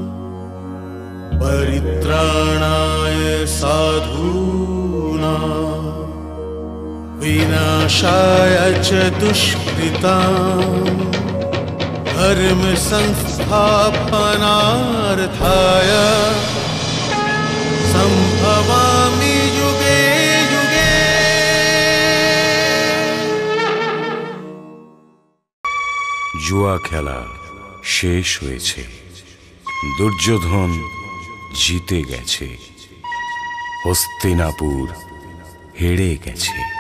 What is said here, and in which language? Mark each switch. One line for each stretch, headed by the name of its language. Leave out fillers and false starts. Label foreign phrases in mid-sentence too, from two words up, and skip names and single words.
Sanskrit: परित्राणाय साधूनां विनाशाय च दुष्कृतां धर्म संस्थापनार्थाय संभवामि युगे युगे।
Bangla: জুয়া খেলা শেষ হয়েছে, দুর্যোধন জিতে গেছে, হস্তিনাপুর হেরে গেছে।